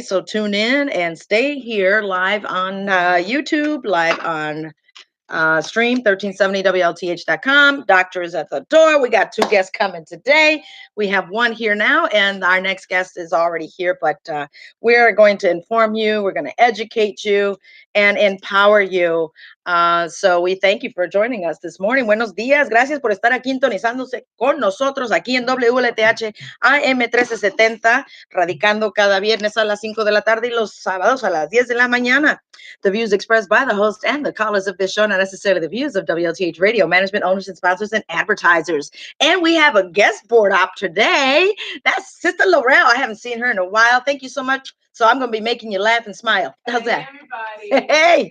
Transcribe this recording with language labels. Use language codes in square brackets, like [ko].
[en] So tune in and stay here live on YouTube, live on stream 1370wlth.com. Doctor is at the door. We got 2 guests coming today. We have one here now, and our next guest is already here, but we're going to inform you, we're going to educate you and empower you. So we thank you for joining us this morning. [es] Buenos días. Gracias por estar aquí sintonizándose con nosotros aquí en WLTH AM 1370, radicando cada viernes a las 5 de la tarde y los sábados a las 10 de la mañana. [en] The views expressed by the host and the callers of this show, not necessarily the views of WLTH Radio, management, owners, and sponsors, and advertisers. And we have a guest board op today. That's Sister Laurel. I haven't seen her in a while. Thank you so much. So I'm going to be making you laugh and smile. How's that? Everybody.